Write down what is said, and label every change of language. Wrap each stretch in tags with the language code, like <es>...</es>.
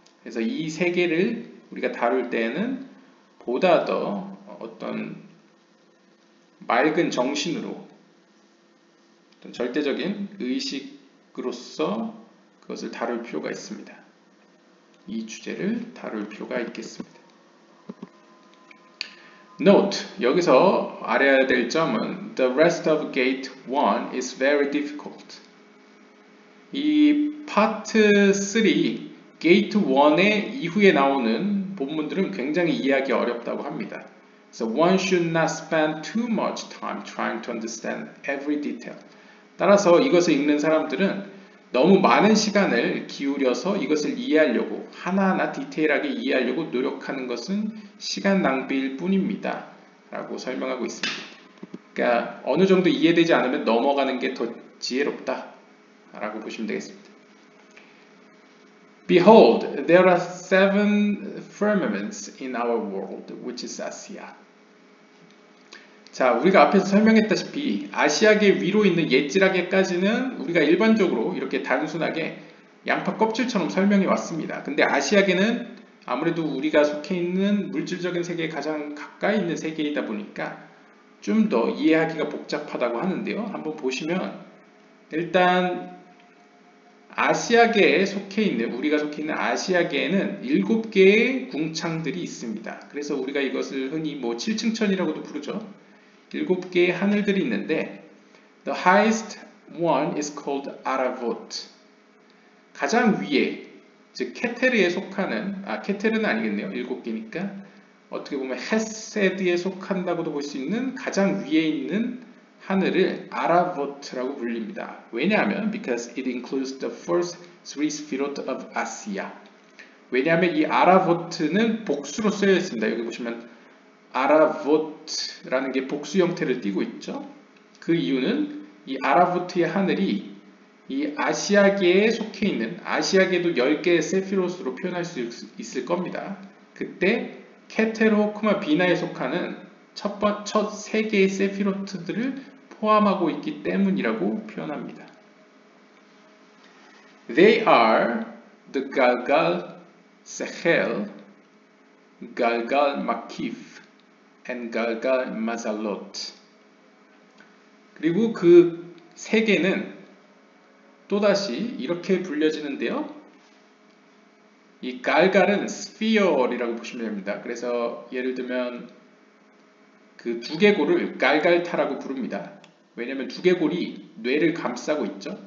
<ko>그래서 이 세계를 우리가 다룰 때에는 보다 더 어떤 맑은 정신으로 어떤 절대적인 의식으로서 그것을 다룰 필요가 있습니다. 이 주제를 다룰 필요가 있겠습니다.</ko> <en>Note,</en> <ko>여기서 알아야 될 점은</ko> <en>The rest of Gate 1 is very difficult.</en> <ko>이 파트 3, Gate 1의 이후에 나오는 본문들은 굉장히 이해하기 어렵다고 합니다.</ko> <en>So one should not spend too much time trying to understand every detail.</en> <ko>따라서 이것을 읽는 사람들은 너무 많은 시간을 기울여서 이것을 이해하려고 하나하나 디테일하게 이해하려고 노력하는 것은 시간 낭비일 뿐입니다. 라고 설명하고 있습니다. 그러니까 어느 정도 이해되지 않으면 넘어가는 게 더 지혜롭다 라고 보시면 되겠습니다.</ko> <en>Behold, there are 7 firmaments in our world, which is Asia.</en> <ko>자, 우리가 앞에서 설명했다시피 아시아계 위로 있는 옛지라계까지는 우리가 일반적으로 이렇게 단순하게 양파 껍질처럼 설명해 왔습니다. 근데 아시아계는 아무래도 우리가 속해 있는 물질적인 세계에 가장 가까이 있는 세계이다 보니까 좀 더 이해하기가 복잡하다고 하는데요. 한번 보시면 일단 아시아계에 속해 있는, 우리가 속해 있는 아시아계에는 7개의 궁창들이 있습니다. 그래서 우리가 이것을 흔히 뭐 7층천이라고도 부르죠. 7개의 하늘들이 있는데</ko> <en>The highest one is called Aravot.</en> <ko>가장 위에, 즉 케테르에 속하는, 케테르는 아니겠네요. 7개니까 어떻게 보면 헤세드에 속한다고도 볼 수 있는 가장 위에 있는 하늘을 아라보트라고 불립니다. 왜냐하면</ko> <en>because it includes the first 3 sefirot of Asia.</en> <ko>왜냐하면 이 아라보트는 복수로 쓰여 있습니다. 여기 보시면 아라보트라는 게 복수 형태를 띠고 있죠. 그 이유는 이 아라보트의 하늘이 이 아시아계에 속해 있는, 아시아계도 10개의 세피롯으로 표현할 수 있을 겁니다. 그때 케테로, 쿠마, 비나에 속하는 첫 3개의 세피로트들을 포함하고 있기 때문이라고 표현합니다.</ko> <en>They are the Galgal Sechel, Galgal Makif, and Galgal Mazalot.</en> <ko>그리고 그 3개는 또다시 이렇게 불려지는데요. 이 갈갈은 스피어이라고 보시면 됩니다. 그래서 예를 들면 그 두개골을 갈갈타라고 부릅니다. 왜냐하면 두개골이 뇌를 감싸고 있죠.</ko>